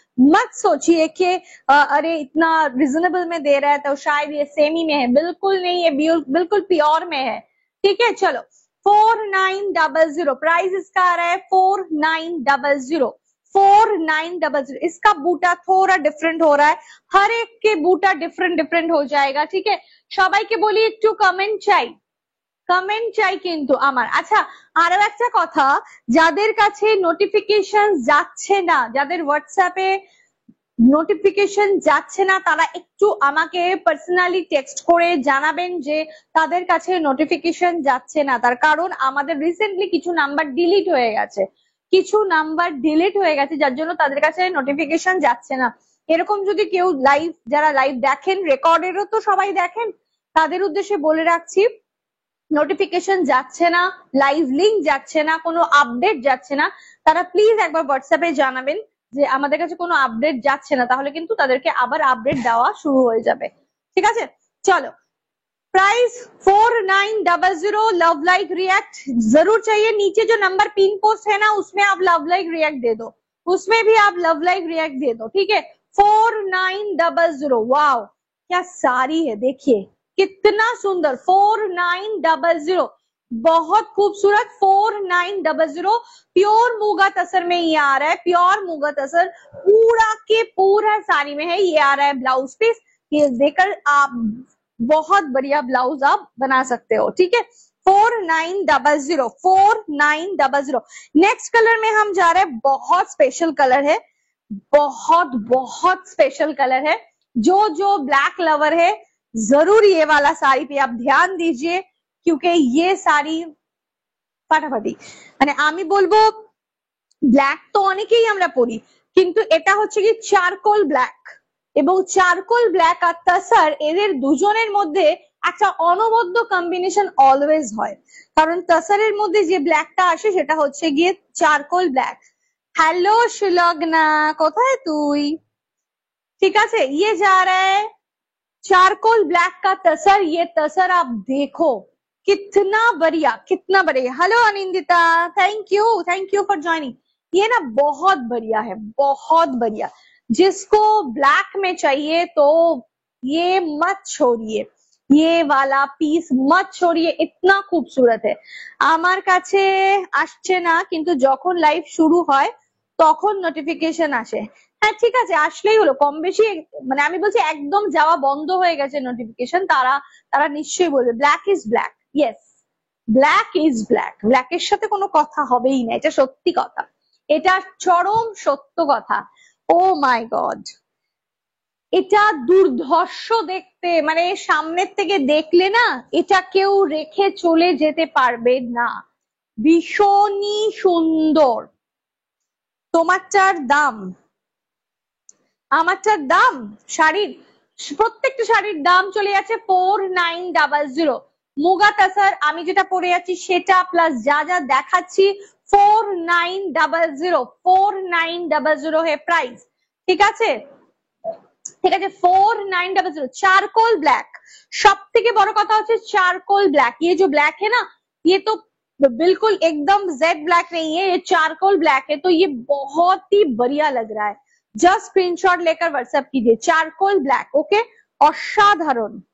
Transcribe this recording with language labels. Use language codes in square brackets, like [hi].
[hi] मत सोचिए कि अरे इतना रिजनेबल में दे रहा है तो शायद ये सेमी में है, बिल्कुल नहीं, ये बिल्कुल प्योर में है, ठीक है। चलो 4900, प्राइस इसका आ रहा है 4900, 4900। इसका बूटा थोड़ा डिफरेंट हो रहा है, हर एक के बूटा डिफरेंट डिफरेंट हो जाएगा, ठीक है। [bn] সবাইকে বলি একটু কমেন্ট চাই, কমেন্ট চাই কিন্তু আমার। আচ্ছা আরো একটা কথা, যাদের কাছে নোটিফিকেশন যাচ্ছে না, যাদের হোয়াটসঅ্যাপে নোটিফিকেশন যাচ্ছে না, তারা একটু আমাকে পার্সোনালি টেক্সট করে জানাবেন যে তাদের কাছে নোটিফিকেশন যাচ্ছে না। তার কারণ আমাদের রিসেন্টলি কিছু নাম্বার ডিলিট হয়ে গেছে, কিছু নাম্বার ডিলিট হয়ে গেছে, যার জন্য তাদের কাছে নোটিফিকেশন যাচ্ছে না। এরকম যদি কেউ লাইভ, যারা লাইভ দেখেন, রেকর্ডেরও তো সবাই দেখেন, তাদের উদ্দেশ্যে বলে রাখছি, নোটিফিকেশন যাচ্ছে না, লাইভ লিংক যাচ্ছে না, কোনো আপডেট যাচ্ছে না, তারা প্লিজ একবার হোয়াটসঅ্যাপে জানাবেন যে আমাদের কাছে কোনো আপডেট যাচ্ছে না, তাহলে কিন্তু তাদেরকে আবার আপডেট দেওয়া শুরু হয়ে যাবে, ঠিক আছে। [hi] চলো प्राइस 4900, लव लाइक रिएक्ट जरूर चाहिए। नीचे जो नंबर पिन पोस्ट है ना उसमें आप लव लाइक रिएक्ट दे दो, उसमें भी आप लव लाइक रिएक्ट दे दो, ठीक है। 4900, वाओ क्या साड़ी है, देखिए कितना सुंदर 4900, बहुत खूबसूरत 4900। प्योर मूगा तसर में ये आ रहा है, प्योर मूगा तसर पूरा के पूरा साड़ी में है। ये आ रहा है ब्लाउज पीस, ये देकर आप बहुत बढ़िया ब्लाउज आप बना सकते हो, ठीक है। 4900, 4900। नेक्स्ट कलर में हम जा रहे हैं, बहुत स्पेशल कलर है, बहुत बहुत स्पेशल कलर है। जो जो ब्लैक लवर है जरूर ये वाला साड़ी पे आप ध्यान दीजिए, क्योंकि ये साड़ी [bn] ফাটাফাটি, মানে আমি বলবো ব্ল্যাক তো অনেকেই আমরা পরি, কিন্তু এটা হচ্ছে কি চারকোল ব্ল্যাক, এবং চারকোল ব্ল্যাক আর তাসার এদের দুজনের মধ্যে একটা অনবদ্য কম্বিনেশন অলওয়েজ হয়, কারণ তাসারের মধ্যে যে ব্ল্যাকটা আসে সেটা হচ্ছে গিয়ে চারকোল ব্ল্যাক। हेलो सुलग्ना, কোথায় তুই? ঠিক আছে, [hi] ये जा रहा है चारकोल ब्लैक का तसर। ये तसर आप देखो कितना बढ़िया, कितना बढ़िया। Hello Anindita, thank you for joining. ये ना बहुत बढ़िया है, बहुत बढ़िया। जिसको ब्लैक में चाहिए तो ये मत छोड़िए, ये वाला पीस मत छोड़िए, इतना खूबसूरत है। [bn] আমার কাছে আসছে না, কিন্তু যখন লাইভ শুরু হয় তখন নোটিফিকেশন আসে। হ্যাঁ ঠিক আছে, আসলেই হলো, কম বেশি মানে আমি বলছি একদম যাওয়া বন্ধ হয়ে গেছে নোটিফিকেশন, তারা তারা নিশ্চয়ই বলবে black is black. Yes, black is black, ব্ল্যাকের সাথে কোনো কথা হবেই না, এটা সত্যি কথা, এটা চরম সত্য কথা। ও মাই গড, এটা দুর্ধর্ষ দেখতে, মানে সামনের থেকে দেখলে না এটা কেউ রেখে চলে যেতে পারবে না, ভীষণই সুন্দর। তোমারটার দাম, আমারটার দাম, শাড়ির প্রত্যেকটা শাড়ির দাম চলে যাচ্ছে 4900। মুগা তাসার আমি যেটা পরে আছি সেটা প্লাস যা যা দেখাচ্ছি 4900, 4900 [hi] है प्राइस, [bn] ঠিক আছে, ঠিক আছে। 4900 चारकोल ब्लैक, सब থেকে বড় কথা হচ্ছে चारकोल ब्लैक। [hi] ये जो ब्लैक है ना, ये तो बिल्कुल एकदम जेड ब्लैक नहीं है, ये चारकोल ब्लैक है, तो ये बहुत ही बढ़िया लग रहा है। जस्ट स्क्रीनशॉट लेकर व्हाट्सएप कीजिए, चारकोल ब्लैक, ओके, असाधारण।